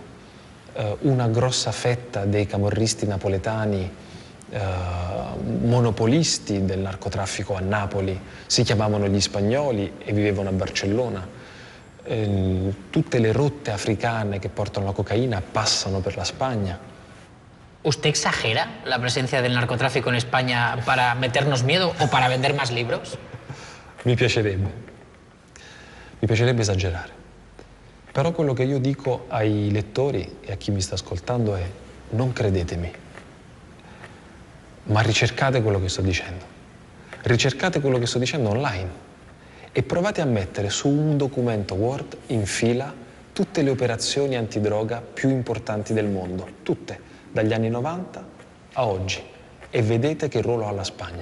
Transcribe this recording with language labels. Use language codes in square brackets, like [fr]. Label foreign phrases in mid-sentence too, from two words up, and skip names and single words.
[it] Una grossa fetta dei camorristi napoletani, monopolisti del narcotraffico a Napoli, si chiamavano gli spagnoli e vivevano a Barcellona. Tutte le rotte africane che portano la cocaina passano per la Spagna. [es] ¿Usted exagera la presencia del narcotráfico en España para meternos miedo o para vender más libros? [it] Mi piacerebbe esagerare. Però quello che io dico ai lettori e a chi mi sta ascoltando è: non credetemi, ma ricercate quello che sto dicendo. Ricercate quello che sto dicendo online e provate a mettere su un documento Word in fila tutte le operazioni antidroga più importanti del mondo, tutte, dagli anni 90 a oggi, e vedete che ruolo ha la Spagna.